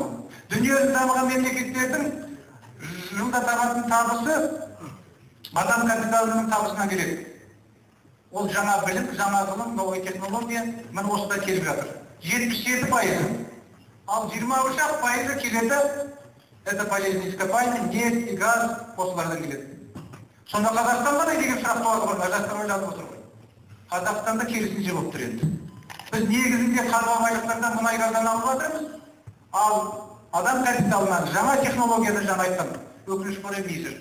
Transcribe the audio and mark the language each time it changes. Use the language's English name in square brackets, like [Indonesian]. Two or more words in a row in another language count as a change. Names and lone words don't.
[Kazakh] Дүниежүзі дамыған мемлекеттердің жылда табатын табысы адам капиталының табысынан келеді. Ол жаңа білім, жаңа ғылым, новый технология міне осыда келіп жатыр. 77%. Ал 23% келеді, [Russian] это полезные ископаемые, нефть и газ [Kazakh] осылардан келеді. Сонда Қазақстан қандай деген сұрақ туады ғой, жастар ойланып отыр ғой. Қазақстанда керісінше болып тұр енді. Біз негізінде қазба байлықтардан мұнай газдан алып жатырмыз, ал адам капиталынан жаңа технологияны жаңа айтқан өкінішке орай мизер.